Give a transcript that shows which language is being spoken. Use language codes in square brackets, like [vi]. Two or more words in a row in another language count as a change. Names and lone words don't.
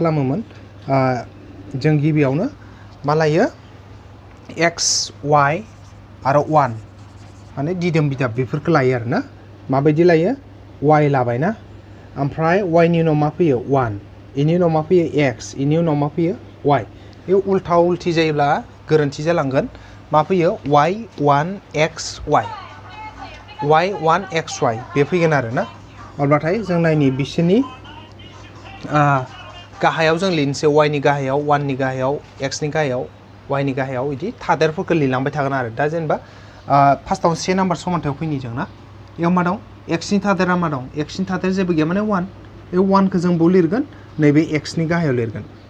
[brx] खालामोमोन जों गिबियावनो मा लायो x y आरो 1 माने दिदोम बिदाब बेफोरखौ लायो आरो ना माबायदि लायो y लाबाय ना ओमफ्राय y नि उनाव मा फैयो 1 इनि उनाव मा फैयो x इनि उनाव मा फैयो y बे उल्था उल्थि जायोब्ला गोरोन्थि जालांगोन मा फैयो y1 x y y1 x y बे फैगोन आरो ना अब्लाथाय जों नायनि बिसोरनि गाहायाव जों लिरनोसै y नि गाहायाव 1 नि गाहायाव x नि गाहायाव y नि गाहायाव बिदि थादेरफोरखौ लिरलांबाय थागोन आरो दा जेनेबा फार्स्टआव 1 नाम्बार समानथायाव फैनि जों ना बेयाव मा दं x नि थादेरा मा दं x नि थादेर जेबो गैया माने 1 बे 1 खौ जों बाव लिरगोन नैबे x नि गाहायाव लिरगोन